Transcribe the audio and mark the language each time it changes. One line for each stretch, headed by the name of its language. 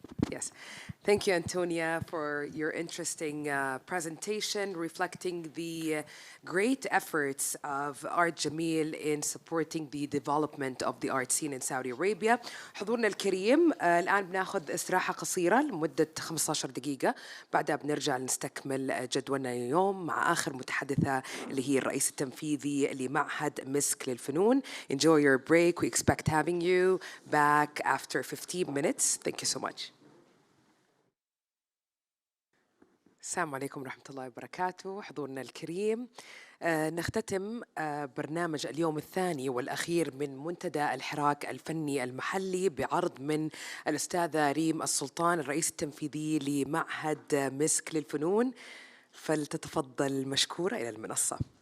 English: Yes. Thank you, Antonia, for your interesting presentation reflecting the great efforts of Art Jameel in supporting the development of the art scene in Saudi Arabia.
Arabic: حضورنا الكريم، الآن بناخذ استراحة قصيرة لمدة 15 دقيقة، بعدها بنرجع نستكمل جدولنا اليوم مع آخر متحدثة اللي هي الرئيس التنفيذي لمعهد مسك للفنون.
English: Enjoy your break. We expect having you back after 15 minutes. Thank you so much.
Arabic: السلام عليكم ورحمة الله وبركاته. حضورنا الكريم، نختتم برنامج اليوم الثاني والأخير من منتدى الحراك الفني المحلي بعرض من الأستاذة ريم السلطان، الرئيس التنفيذي لمعهد مسك للفنون، فلتتفضل مشكورة إلى المنصة.